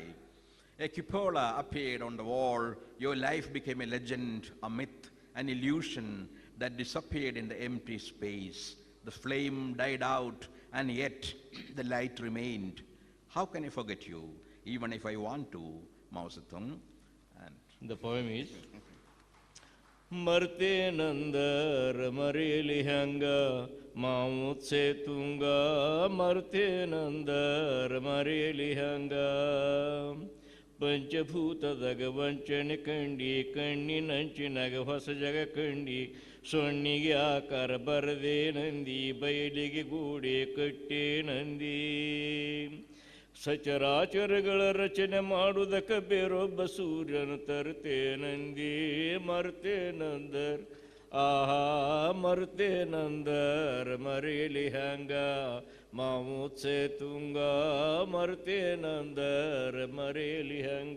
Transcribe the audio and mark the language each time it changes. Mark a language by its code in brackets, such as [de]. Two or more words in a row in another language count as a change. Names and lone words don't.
[en] A cupola appeared on the wall. Your life became a legend, a myth, an illusion that disappeared in the empty space. The flame died out, and yet the light remained. How can I forget you, even if I want to, Mao Zedong? And The poem is [kn] ಮರ್ತೆ ನಂದರ್ ಮರೇಲಿ ಹಂಗ ಮಾವೋತ್ಸೆ ತುಂಗ ಮರ್ತೆ ನಂದರ್ ಮರೇಲಿ ಹಂಗ ಪಂಚಭೂತದಾಗ ವಂಚನೆ ಕಂಡಿ ಕಣ್ಣಿನಂಚಿನಾಗ ಹೊಸ ಜಗ ಕಂಡಿ ಸೊನ್ನಿಗೆ ಆಕಾರ ಬರದೆ ನಂದಿ ಬಯಲಿಗೆ ಗೂಡೆ ಕಟ್ಟೆ ನಂದಿ ಸಚರಾಚರಗಳ ರಚನೆ ಮಾಡುವುದಕ್ಕೆ ಬೇರೊಬ್ಬ ಸೂರ್ಯನ ತರ್ತೆ ನಂದಿ ಮರ್ತೆ ನಂದರ್ ಆಹಾ ಮರ್ತೆ ನಂದರ್ ಮರೇಲಿ ಹಂಗ ಮಾಮೂತ್ಸೆ ತುಂಗ ಮರ್ತೆ ನಂದರ್ ಮರೇಲಿ ಹಂಗ